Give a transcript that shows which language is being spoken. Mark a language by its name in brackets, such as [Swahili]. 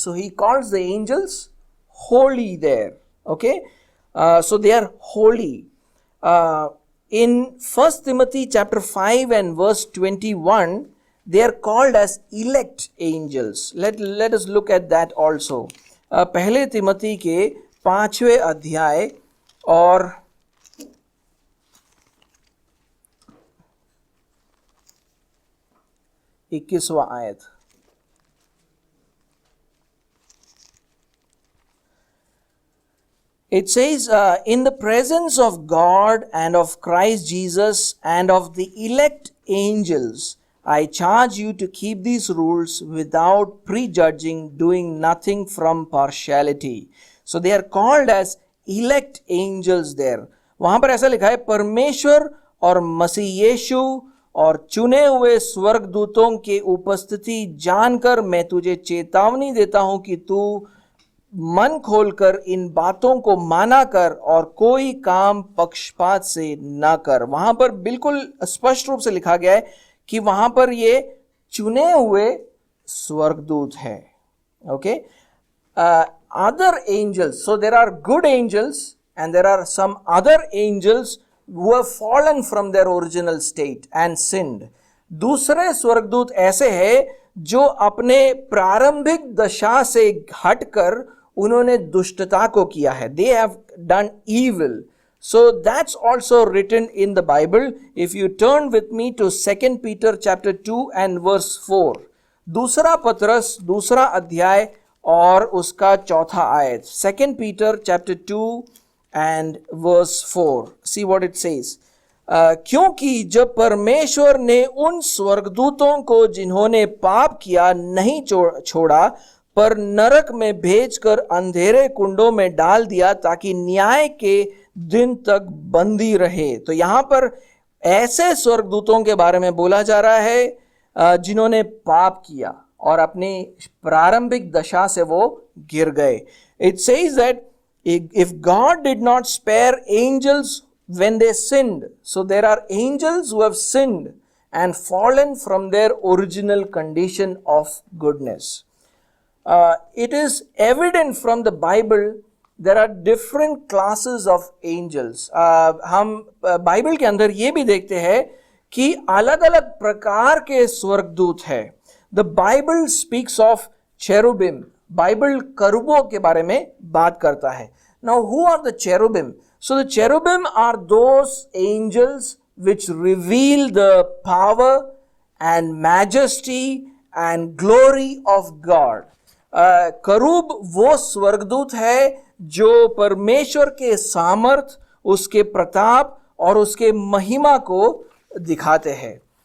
[English] So he calls the angels holy there. Okay, so they are holy. In 1 Timothy chapter 5 and verse 21, they are called as elect angels. Let us look at that also. [Hindi] पहले तिमोथी के 5वें अध्याय और 21वां आयत. [English] It says, in the presence of God and of Christ Jesus and of the elect angels, I charge you to keep these rules without prejudging, doing nothing from partiality. So they are called as elect angels there. [Hindi] वहां पर ऐसा लिखा है, परमेश्वर और मसीह यीशु और चुने हुए स्वर्गदूतों के उपस्थिति जानकर मैं तुझे चेतावनी देता हूं कि तू मन खोलकर इन बातों को माना कर और कोई काम पक्षपात से ना कर. वहां पर बिल्कुल स्पष्ट रूप से लिखा गया है कि वहां पर ये चुने हुए स्वर्गदूत है. [English] Okay, other angels, so there are good angels and there are some other angels who have fallen from their original state and sinned. [Hindi] दूसरे स्वर्गदूत ऐसे हैं जो अपने प्रारंभिक दशा से हटकर उन्होंने दुष्टता को किया है. [English] They have done evil. So that's also written in the Bible. If you turn with me to 2 Peter chapter 2 and verse 4. [Hindi] दूसरा पत्रस दूसरा अध्याय और उसका चौथा आयत. [English] 2 Peter chapter 2 and verse 4. See what it says. [Hindi] क्योंकि जब परमेश्वर ने उन स्वर्गदूतों को जिन्होंने पाप किया नहीं छोड़ा, पर नरक में भेजकर अंधेरे कुंडों में डाल दिया ताकि न्याय के दिन तक बंदी रहे. तो यहां पर ऐसे स्वर्गदूतों के बारे में बोला जा रहा है जिन्होंने पाप किया और अपनी प्रारंभिक दशा से वो गिर गए. [English] It says that if God did not spare angels when they sinned, so there are angels who have sinned and fallen from their original condition of goodness. It is evident from the Bible there are different classes of angels. [Hindi] हम Bible के अंदर ये भी देखते हैं कि अलग अलग प्रकार के स्वर्गदूत हैं. [English] The Bible speaks of cherubim. [Hindi] Bible करूबों के बारे में बात करता है. [English] Now who are the cherubim? So the cherubim are those angels which reveal the power and majesty and glory of God. [Hindi] करूब वो स्वर्गदूत है जो परमेश्वर के सामर्थ, उसके प्रताप और उसके महिमा को दिखाते हैं.